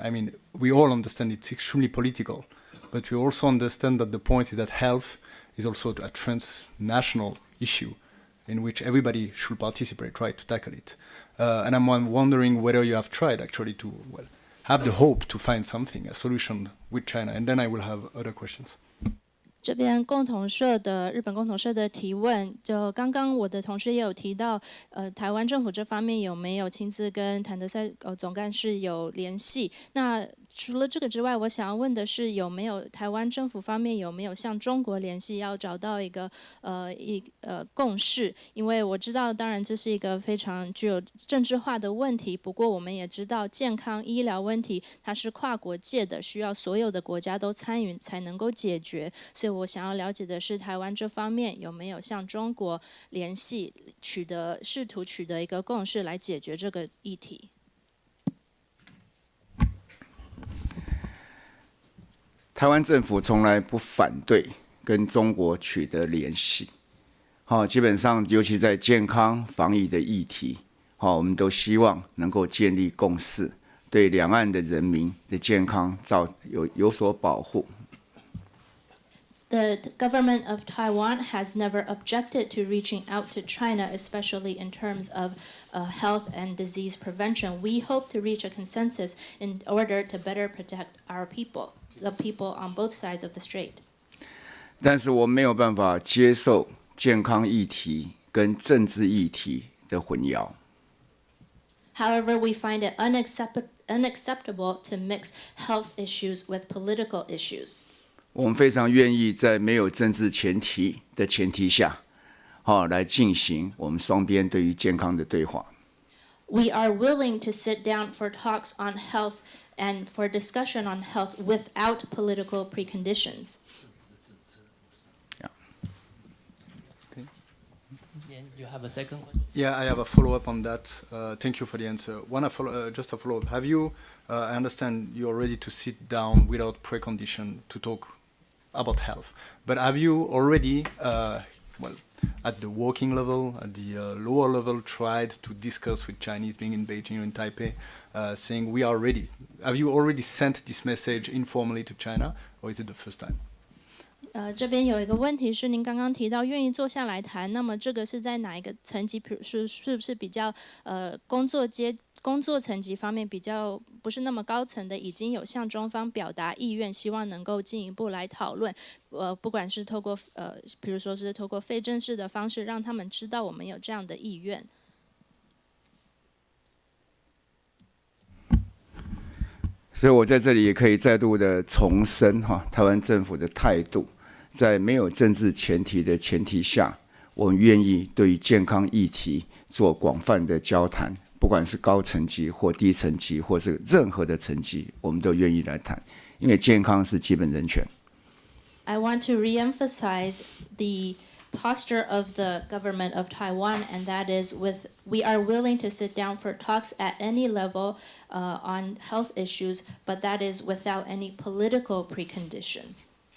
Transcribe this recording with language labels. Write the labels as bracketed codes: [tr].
[en] I mean, we all understand it's extremely political, but we also understand that the point is that health is also a transnational issue in which everybody should participate, try to tackle it. And I'm wondering whether you have tried actually to have the hope to find something, a solution with China. And then I will have other questions. [zh] 这边共同社的日本共同社的提问，就刚刚我的同事也有提到，台湾政府这方面有没有亲自跟谭德赛总干事有联系？那除了这个之外，我想要问的是，有没有台湾政府方面有没有向中国联系，要找到一个共识？因为我知道，当然这是一个非常具有政治化的问题，不过我们也知道，健康医疗问题它是跨国界的，需要所有的国家都参与才能够解决。所以我想要了解的是，台湾这方面有没有向中国联系，试图取得一个共识来解决这个议题？台湾政府从来不反对跟中国取得联系，基本上尤其在健康防疫的议题，我们都希望能够建立共识，对两岸的人民的健康有所保护。 [en] The government of Taiwan has never objected to reaching out to China, especially in terms of health and disease prevention. We hope to reach a consensus in order to better protect our people, the people on both sides of the strait. [zh] 但是我没有办法接受健康议题跟政治议题的混淆。 [en] However, we find it unacceptable to mix health issues with political issues. [zh] 我们非常愿意在没有政治前提的前提下，来进行我们双边对于健康的对话。 [en] We are willing to sit down for talks on health and for discussion on health without political preconditions. You have a second question? Yeah, I have a follow-up on that. Thank you for the answer. Just a follow-up. Have you, I understand you're ready to sit down without precondition to talk about health, but have you already, at the working level, at the lower level, tried to discuss with Chinese being in Beijing or in Taipei, saying we are ready? Have you already sent this message informally to China, or is it the first time? [zh] 这边有一个问题是，您刚刚提到愿意坐下来谈，那么这个是在哪一个层级？是不是比较工作层级方面比较不是那么高层的，已经有向中方表达意愿，希望能够进一步来讨论。不管是透过比如说是透过非正式的方式，让他们知道我们有这样的意愿。所以我在这里也可以再度的重申台湾政府的态度，在没有政治前提的前提下，我们愿意对于健康议题做广泛的交谈，不管是高层级或低层级，或是任何的层级，我们都愿意来谈，因为健康是基本人权。 [en] I want to reemphasize the posture of the government of Taiwan, and that is we are willing to sit down for talks at any level on health issues, but that is without any political preconditions.